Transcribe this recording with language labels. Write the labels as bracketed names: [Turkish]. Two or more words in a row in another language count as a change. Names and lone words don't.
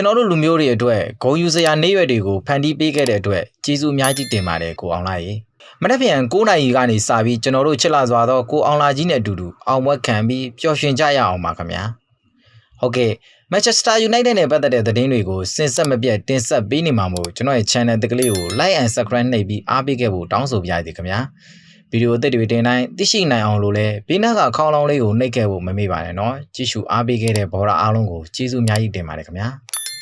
[Burmese] တော်တို့လူမျိုးတွေအတွက်ဂုဏ်ယူစရာနေ့ရွက်တွေကိုဖန်တီးပေးခဲ့တဲ့အတွက်ကျေးဇူးအများကြီးတင်ပါတယ်ကိုအောင်လှကြီးမ နေ့ပြန်9နာရီကနေစပြီးကျွန်တော်တို့ချစ်လာစွာသောကိုအောင်လှကြီးနဲ့အတူတူအောင်ပွဲခံပြီးပျော်ရွှင်ကြရအောင်ပါခင်ဗျာဟုတ်ကဲ့ Manchester United နဲ့ပတ်သက်တဲ့သတင်းတွေကိုစင်ဆက်မပြတ်တင်ဆက်ပေးနေမှာမို့ကျွန်တော်ရဲ့ channel တကလေးကို [English] like and subscribe [Burmese] နှိပ်ပြီးအားပေးခဲ့ဖို့တောင်းဆိုပါရစေခင်ဗျာဗီဒီယိုအသစ်တွေတင်တိုင်းသိရှိနိုင်အောင်လို့လည်းဘေးနားကခေါင်းလောင်းလေးကိုနှိပ်ခဲ့ဖို့မမေ့ပါနဲ့เนาะကြည့်ရှုအားပေးခဲ့တဲ့ဘော်ဒါအားလုံးကိုကျေးဇူးအများကြီးတင်ပါတယ်ခင်ဗျာ